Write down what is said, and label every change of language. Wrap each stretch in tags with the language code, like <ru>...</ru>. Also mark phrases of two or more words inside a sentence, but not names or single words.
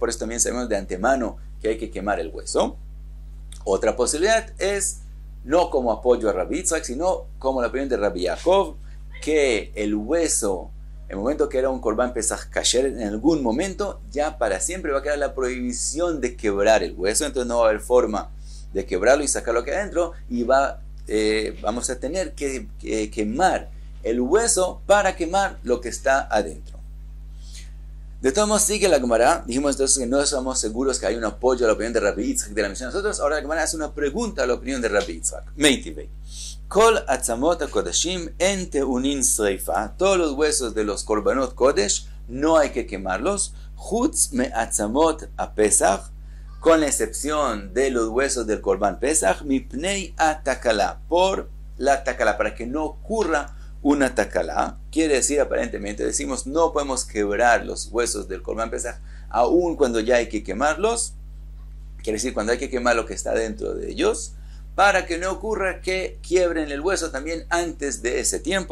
<es>Por eso también sabemos de antemano que hay que quemar el hueso. Otra posibilidad es no como apoyo a Rabbi Yitzhak, sino como la opinión de Rabbi Yaakov, que el hueso, en el momento que era un Korban Pesach kasher, en algún momento ya para siempre va a quedar la prohibición de quebrar el hueso, entonces no va a haber forma de quebrarlo y sacarlo aquí adentro, y vamos a tener que quemar el hueso para quemar lo que está adentro. De todos modos sigue la Gemara. Dijimos entonces que no estamos seguros que hay un apoyo a la opinión de Rabbi Yitzhak de la Mishnah. Nosotros ahora la Gemara hace una pregunta a la opinión de Rabbi Yitzhak.</es> <he>מיתיבי. כל עצמות הקדשים אין טעונין שריפה.</he> <es>Todos los huesos de los korbanot kodesh no hay que quemarlos.</es> <he>חוץ מעצמות הפסח,</he> <es>con la excepción de los huesos del korban Pesach,</es> <he>מפני התקלה,</he> <es>por la takala, para que no ocurra una takala. Quiere decir, aparentemente, decimos no podemos quebrar los huesos del korban Pesach aun cuando ya hay que quemarlos. Quiere decir cuando hay que quemar lo que está dentro de ellos, para que no ocurra que quiebren el hueso también antes de ese tiempo.</es>